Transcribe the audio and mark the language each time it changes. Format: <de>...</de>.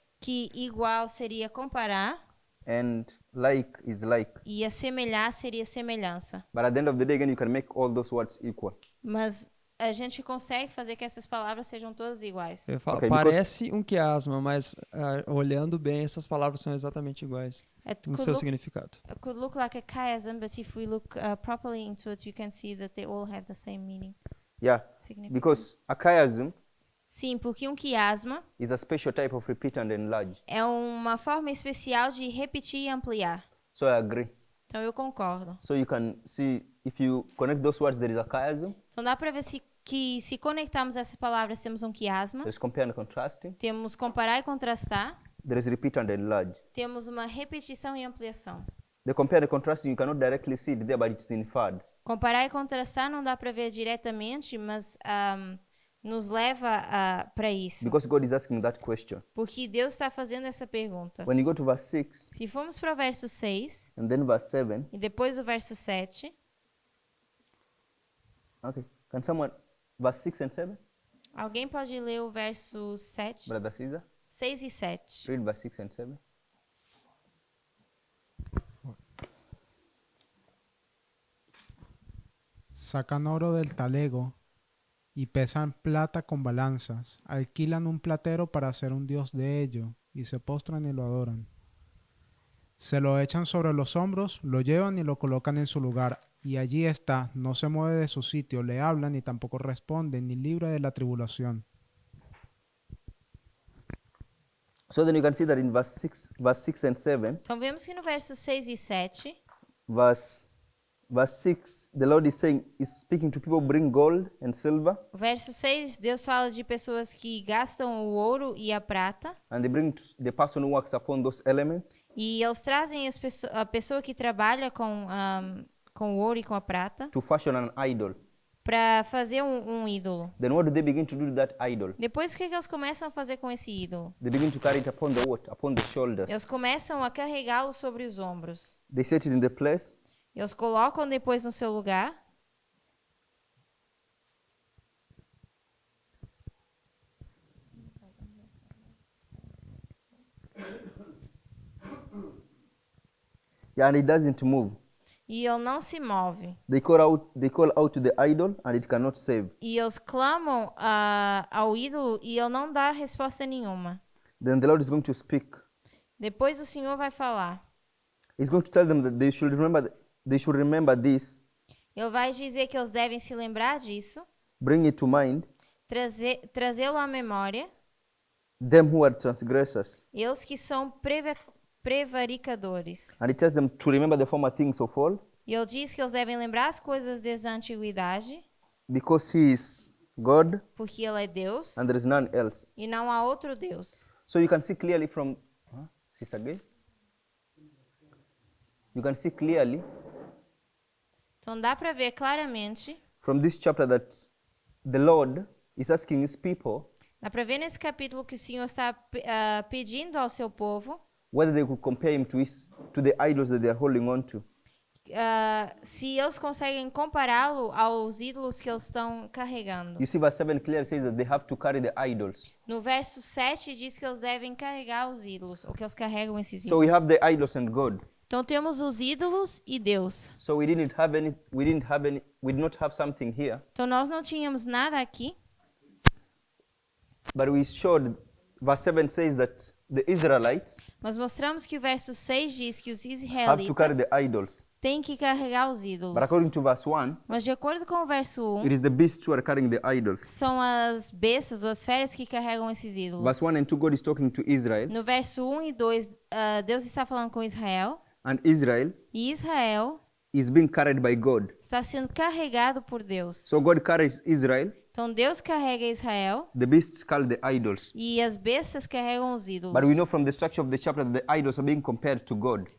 <pt>que igual seria comparar</pt> <en>and like is like.</en> <pt>e assemelhar seria semelhança.</pt> <en>But at the end of the day, again, you can make all those words equal.</en> <pt>Mas a gente consegue fazer que essas palavras sejam todas iguais. Eu falo,</pt> <en>Ok, because-</en> <pt>parece um quiasma, mas olhando bem, essas palavras são exatamente iguais</pt> <en>It</en> <pt>no</pt> <en>could</en> <pt>seu</pt> <en>look,</en> <pt>significado.</pt> <en>it could look like a chiasm, but if we look properly into it, you can see that they all have the same meaning. Yeah, Significance. because a chiasm</en> <pt>Sim, porque um quiasma</pt> <en>is a special type of repeat and enlarge.</en> <pt>é uma forma especial de repetir e ampliar.</pt> <en>So I agree.</en> <pt>Então eu concordo.</pt> <en>So you can see if you connect those words, there is a chiasm.</en> <pt>Então dá para ver que se conectarmos essas palavras temos um quiasma,</pt> <en>There's compare and contrasting.</en> <pt>temos comparar e contrastar,</pt> <en>There is repeat and enlarge.</en> <pt>temos uma repetição e ampliação.</pt> <en>The compare and contrasting, you cannot directly see it there, but it's inferred.</en> <pt>Comparar e contrastar não dá para ver diretamente, mas nos leva para isso.</pt> <en>Because God is asking that question.</en> <pt>Porque Deus está fazendo essa pergunta.</pt> <en>When you go to verse 6</en> <pt>Se formos para o verso 6</pt> <en>and then verse 7,</en> <pt>e depois o verso 7,</pt> <en>okay, can someone, verse 6 and 7,</en> <pt>alguém pode ler o verso 7,</pt> <en>Brother Caesar,</en> <pt>6 e 7.</pt> <en>read verse 6 and 7.</en> <es>Sacan oro del talego y pesan plata con balanzas. Alquilan un platero para hacer un dios de ello y se postran y lo adoran. Se lo echan sobre los hombros, lo llevan y lo colocan en su lugar. Y allí está, no se mueve de su sitio, le hablan y tampoco responde, ni libre de la tribulación.</es> <en>So then you can see that in verse 6 and 7,</en> <pt>Então vemos que no verso 6 e 7,</pt> <en>verse 6, the Lord is saying, is speaking to people bring gold and silver,</en> <pt>o verso 6, Deus fala de pessoas que gastam o ouro e a prata,</pt> <en>and they bring the person who works upon those elements,</en> <pt>e eles trazem a pessoa que trabalha com o ouro e com a prata</pt> <en>to fashion an idol.</en> <pt>para fazer um ídolo.</pt> <en>Then what do they begin to do to that idol?</en> <pt>Depois, o que eles começam a fazer com esse ídolo?</pt> <en>They begin to carry it upon the what? Upon the shoulders.</en> <pt>Eles começam a carregá-lo sobre os ombros.</pt> <en>They set it in the place,</en> <pt>Eles colocam depois no seu lugar.</pt> <en>yeah, and it doesn't move.</en> <pt>E ele não se move.</pt> <en>They call out to the idol, and it cannot save.</en> <pt>E eles clamam ao ídolo e ele não dá resposta nenhuma.</pt> <en>Then the Lord is going to speak.</en> <pt>Depois o Senhor vai falar.</pt> <en>He's going to tell them that they should remember this,</en> <pt>Ele vai dizer que eles devem se lembrar disso,</pt> <en>bring it to mind,</en> <pt>trazê-lo à memória,</pt> <en>them who are transgressors.</en> <pt>eles que são prevaricadores.</pt> <en>And it tells them to remember the former things of old,</en> <pt>E ele diz que eles devem lembrar as coisas desde a antiguidade,</pt> <en>because he is God</en> <pt>porque ele é Deus</pt> <en>and there is none else.</en> <pt>e não há outro Deus.</pt> <en>So you can see clearly from, Sister Gay? You can see clearly</en> <pt>Então dá para ver claramente,</pt> <en>from this chapter that the Lord is asking his people</en> <pt>dá para ver nesse capítulo que o Senhor está pedindo ao seu povo</pt> <en>whether they could compare him to the idols that they are holding on to.</en> <pt>se eles conseguem compará-lo aos ídolos que eles estão carregando.</pt> <en>You see, verse 7 clearly says that they have to carry the idols.</en> <pt>No verso 7 diz que eles devem carregar os ídolos, ou que eles carregam esses</pt> <en>So we</en> <pt>ídolos.</pt> <en>have the idols and God.</en> <pt>Então temos os ídolos e Deus.</pt> <en>So we did not have something here,</en> <pt>Então nós não tínhamos nada aqui,</pt> <en>but we showed, verse 7 says that the Israelites</en> <pt>mas mostramos que o verso 6 diz que os</pt> <en>have to carry</en> <pt>israelitas</pt> <en>the idols.</en> <pt>têm que carregar os ídolos.</pt> <en>But according to verse 1,</en> <pt>Mas de acordo com o verso 1,</pt> <en>it is the beasts who are carrying the idols.</en> <pt>são as bestas ou as feras que carregam esses ídolos.</pt> <en>Verse 1 and 2, God is talking to Israel,</en> <pt>No verso 1 e 2, Deus está falando com Israel,</pt> <en>and Israel</en> <pt>e Israel</pt> <en>is being carried by God.</en> <pt>está sendo carregado por Deus.</pt> <en>So God carries Israel,</en> <pt>Então Deus carrega Israel</pt> <en>the beasts carry the idols.</en> <pt>e as bestas carregam os ídolos.</pt> <en>But we know from the structure of the chapter that the idols are being compared to God.</en>